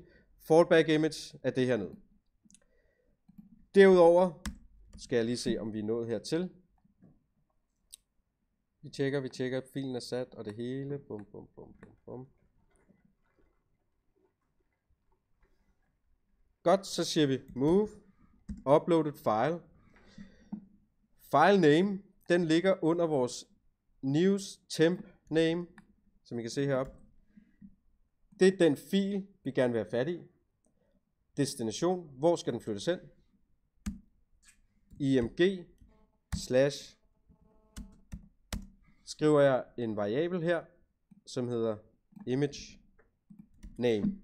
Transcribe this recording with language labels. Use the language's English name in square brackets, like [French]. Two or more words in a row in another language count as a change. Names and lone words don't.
[English] Fallback image [Danish] er det hernede. Derudover skal jeg lige se om vi er nået hertil. Vi tjekker at filen er sat og det hele. Bum, bum, bum, bum, bum. Godt, så siger vi [English] move uploaded file. File name, [Danish] den ligger under vores [English] news temp name, [Danish] som I kan se heroppe. Det er den fil, vi gerne vil have fat i. Destination, hvor skal den flyttes hen? [English] img slash, [Danish] skriver jeg en variabel her, som hedder [English] image name.